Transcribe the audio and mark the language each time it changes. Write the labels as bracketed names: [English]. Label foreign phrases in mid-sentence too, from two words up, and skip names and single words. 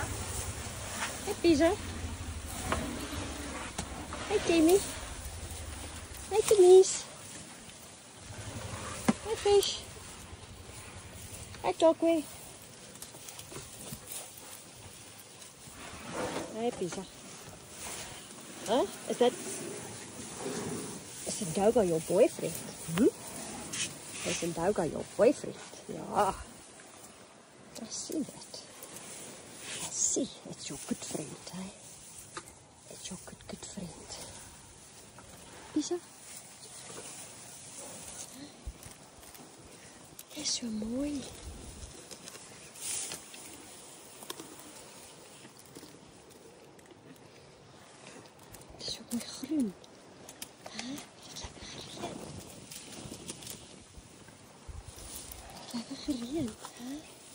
[English] Hey Pisa. Hey Timmy. Hey Denise. Hey Fish. Hey Dogway. Hey Pisa. Huh? Is Doga your boyfriend? Is Doga your boyfriend? Ja. I see that. I see. It's your good friend, eh? It's your good friend. [Dutch] Pisa? Is so mooi. Het is zo mooi groen. Huh? Het lekker gereend. Lekker gereend, hè?